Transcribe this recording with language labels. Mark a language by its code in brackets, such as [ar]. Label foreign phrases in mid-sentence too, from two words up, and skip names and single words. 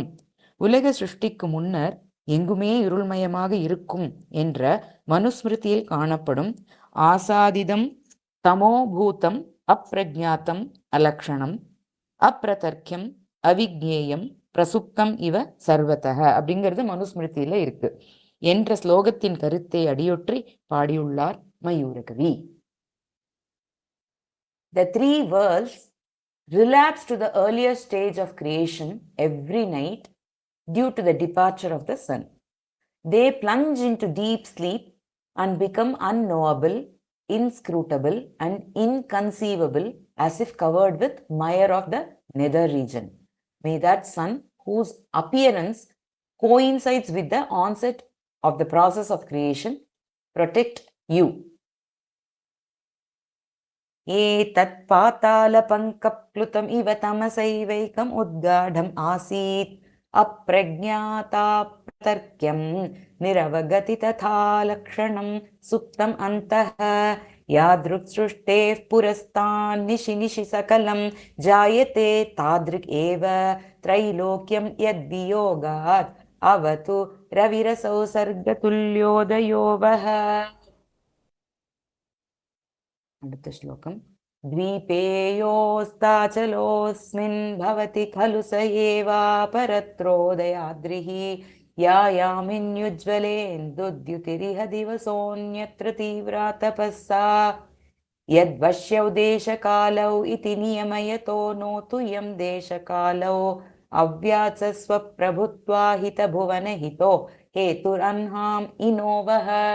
[ta] உலக சிருஷ்டிக்கு முன்னர் எங்குமே இருள்மயமாக இருக்கும் என்ற மனுஸ்மிருதியில் காணப்படும் [sa] आसीदिदं तमोभूतम् अप्रज्ञातम् अलक्षणम् अप्रतर्क्यम् अविज्ञेयम् प्रसुप्तम् इव सर्वतः [ta] அப்படிங்கிறது மனுஸ்மிருதியில இருக்கு என்ற ஸ்லோகத்தின் கருத்தை அடியொற்றி பாடியுள்ளார் மயூரகவி. [en] The three worlds relapse to the earlier stage of creation every night due to the departure of the sun. They plunge into deep sleep and become unknowable, inscrutable and inconceivable, as if covered with mire of the nether region. May that sun, whose appearance coincides with the onset of the process of creation, protect you. [sa] एतत् पातालपङ्कप्लुतम् इव तमसैवैकम् उद्गाढम् आसीत् अप्रज्ञाताप्रतर्क्यं निरवगति तथा लक्षणं सुप्तम् अन्तः यादृक् सृष्टेः पुरस्तान् निशि निशि सकलं जायते तादृक् एव त्रैलोक्यं यद्वियोगात् अवतु रविरसौ सर्गतुल्योदयो वः. [ta] அடுத்த ஸ்லோகம். [sa] द्वीपेयोस्ताचलोऽस्मिन् भवति खलु स एवापरत्रोदयाद्रिः यायामिन्युज्ज्वलेन्दुद्युतिरिह दिवसोऽन्यत्र तीव्रा तपःसा यद्वश्यौ देशकालौ इति नियमयतो नोतु यं देशकालौ अव्यात्सस्वप्रभुत्वाहितभुवनहितो हेतुरह्नाम् इनो वः.